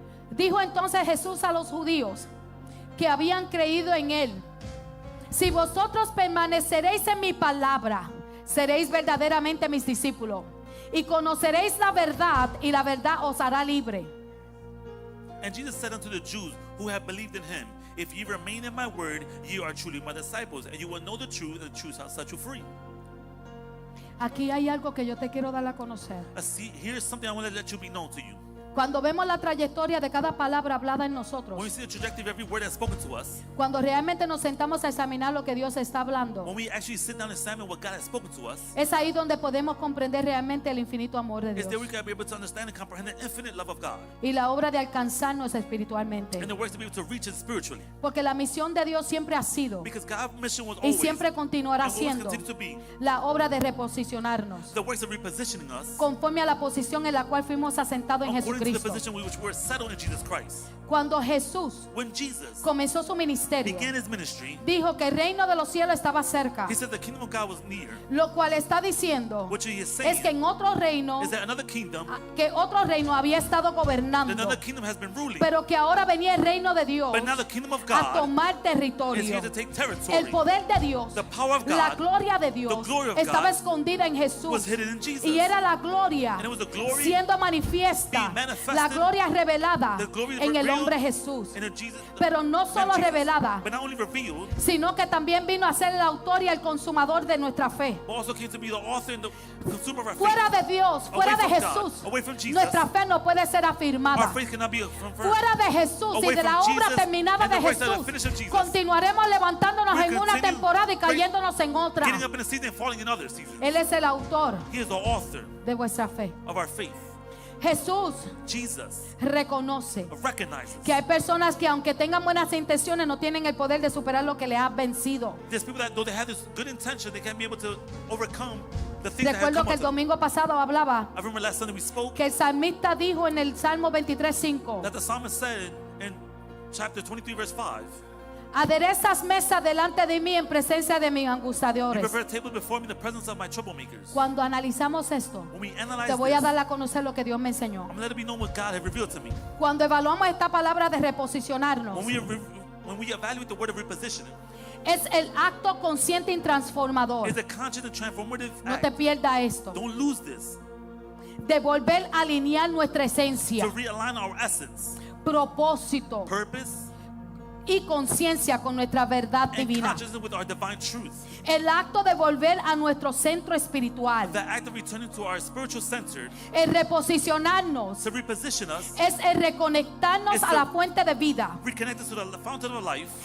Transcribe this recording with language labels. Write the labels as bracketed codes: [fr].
[es] dijo entonces Jesús a los judíos que habían creído en él: si vosotros permaneceréis en mi palabra, seréis verdaderamente mis discípulos, Y conoceréis la verdad, y la verdad os hará libre. [en] And Jesus said unto the Jews who have believed in him, if ye remain in my word, ye are truly my disciples, and you will know the truth, and the truth shall set you free. [es] Aquí hay algo que yo te quiero dar a conocer. [en] See, here's something I want to let you be known to you. [es] Cuando vemos la trayectoria de cada palabra hablada en nosotros, [en] When we see the trajectory of every word that's spoken to us, [es] cuando realmente nos sentamos a examinar lo que Dios está hablando, [en] when we actually sit down and examine what God has spoken to us, [es] es ahí donde podemos comprender realmente el infinito amor de [en] it's there [es] Dios [en] we can be able to understand and comprehend the infinite love of God, [es] y la obra de alcanzarnos espiritualmente. [en] and the works to be able to reach it spiritually. [es] Porque la misión de Dios siempre ha sido [en] Because God's mission was [es] y [en] always, [es] siempre continuará [en] and will always [es] siendo [en] continue to be, [es] la obra de reposicionarnos [en] the works of repositioning us [es] conforme a la posición en la cual fuimos asentados en [en] according to the [es] Jesucristo. [en] position which we're settled in Jesus Christ. [es] Cuando Jesús [en] When Jesus [es] comenzó su ministerio, [en] began his ministry, [es] dijo que el reino de los cielos estaba cerca, [en] he said the kingdom of God was near. [es] lo cual está diciendo [en] What he is [es] es [en] saying [es] que en otro reino, [en] is that another kingdom, [es] había estado gobernando, [en] another kingdom has been ruling, [es] pero que ahora venía el reino de Dios [en] but now the kingdom of [es] a [en] God [es] tomar [en] is [es] territorio. [en] here to take territory. [es] El poder de Dios, [en] The power of [es] la [en] God [es] gloria de Dios [en] the glory of [es] estaba [en] God [es] escondida en [en] was [es] Jesús [en] hidden in Jesus. [es] y era la gloria [en] And it was the glory [es] siendo manifiesta, [en] being manifested, [es] la gloria revelada [en] the glory [es] en el [en] revealed [es] hombre Jesús. [en] in a Jesus, [es] Pero no [en] in [es] solo [en] Jesus, [es] revelada, [en] but not only revealed, [es] sino que también vino a ser el autor y el consumador de nuestra fe. [en] but also came to be the author and the consumer of our [es] Fuera [en] faith. [es] de Dios, fuera de [en] Away from God, [es] Jesús, [en] away from Jesus, [es] nuestra fe no puede ser [en] Our [es] afirmada. [en] faith cannot be confirmed. [es] Fuera de Jesús y [en] Away [es] de la [en] from [es] obra [en] Jesus [es] terminada [en] and [es] de [en] the works that are [es] Jesús, [en] finished of Jesus, [es] continuaremos levantándonos [en] we'll [es] en una [en] continue [es] temporada y [en] great- [es] cayéndonos en otra. [en] Getting up in a season and falling in other seasons. [es] Él es el autor [en] He is the author [es] de vuestra fe. [en] of our faith. [es] Jesús [en] Jesus [es] reconoce [en] recognizes [es] que hay personas que aunque tengan buenas intenciones no tienen el poder de superar lo que les ha vencido. [en] there's people that though they have this good intention, they can't be able to overcome the things that have [es] Recuerdo [en] come [es] que el [en] up to them. [es] domingo pasado hablaba [en] I remember last Sunday we spoke [es] que el salmista dijo en el Salmo 23:5, [en] that the psalmist said in chapter 23 verse 5, [es] aderezas mesa delante de mí en presencia de mis [en] you [es] angustiadores. [en] prepare a table before me in the presence of my troublemakers. [es] Cuando analizamos esto, [en] When we analyze [es] te voy a [en] this, [es] dar a conocer lo que Dios me enseñó. [en] I'm going to let it be known what God has revealed to me. [es] Cuando evaluamos esta palabra de reposicionarnos, [en] When we evaluate the word of repositioning, [es] es el acto consciente y transformador. [en] it's a conscious and transformative [es] No te [en] act. [es] pierdas esto. [en] Don't lose this. [es] De volver a alinear nuestra esencia, [en] To realign our essence, [es] propósito [en] purpose, [es] y conciencia con nuestra verdad [en] and [es] divina. [en] consciousness with our divine truth. [es] El acto de volver a nuestro centro espiritual, [en] The act of returning to our spiritual center, [es] el reposicionarnos, [en] to reposition us, [es] es el reconectarnos Es a el- la fuente de vida [en] reconnect us to the fountain of life,